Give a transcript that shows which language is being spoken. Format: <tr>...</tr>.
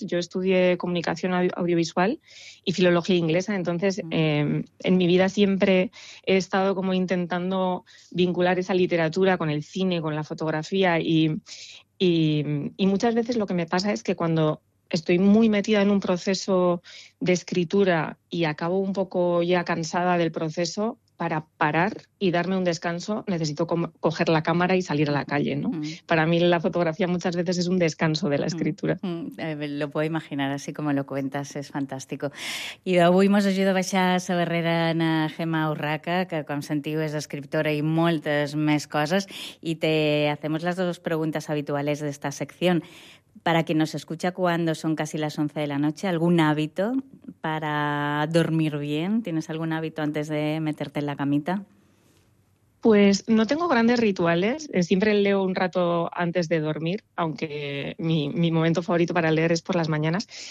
<es>Yo estudié comunicación audiovisual y filología inglesa, entonces en mi vida siempre he estado como intentando vincular esa literatura con el cine, con la fotografía, y muchas veces lo que me pasa es que cuando estoy muy metida en un proceso de escritura y acabo un poco ya cansada del proceso, para parar y darme un descanso necesito coger la cámara y salir a la calle, ¿no? Para mí la fotografía muchas veces es un descanso de la escritura. Lo puedo imaginar, así como lo cuentas, es fantástico.</es> <ca>I d'avui mos ajuda a baixar a la barrera na Gemma Urraca, que com sentiu és escriptora i moltes més coses, i</ca> <es>te hacemos las dos preguntas habituales de esta sección. Para quien nos escucha cuando son casi las 11 de la noche, ¿algún hábito para dormir bien? ¿Tienes algún hábito antes de meterte en la camita? Pues no tengo grandes rituales. Siempre leo un rato antes de dormir, aunque mi momento favorito para leer es por las mañanas.</es>